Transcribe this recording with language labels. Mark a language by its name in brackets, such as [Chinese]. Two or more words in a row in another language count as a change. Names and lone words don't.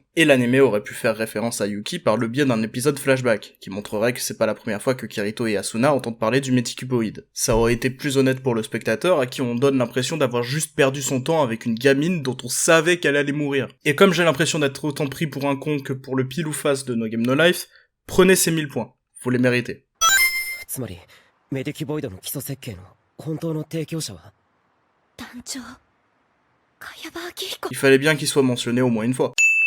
[French] Et l'anime aurait pu faire référence à Yuki par le biais d'un épisode flashback, qui montrerait que c'est pas la première fois que Kirito et Asuna entendent parler du Medicuboid. Ça aurait été plus honnête pour le spectateur, à qui on donne l'impression d'avoir juste perdu son temps avec une gamine dont on savait qu'elle allait mourir. Et comme j'ai l'impression d'être autant pris pour un con que pour le pile ou face de No Game No Life, prenez ces 1000 points. Vous les méritez. [Japanese] つまりメディキュボイドの基礎設計の本当の提供者は団長茅場明彦。 [French] Il fallait bien qu'il soit mentionné au moins une fois.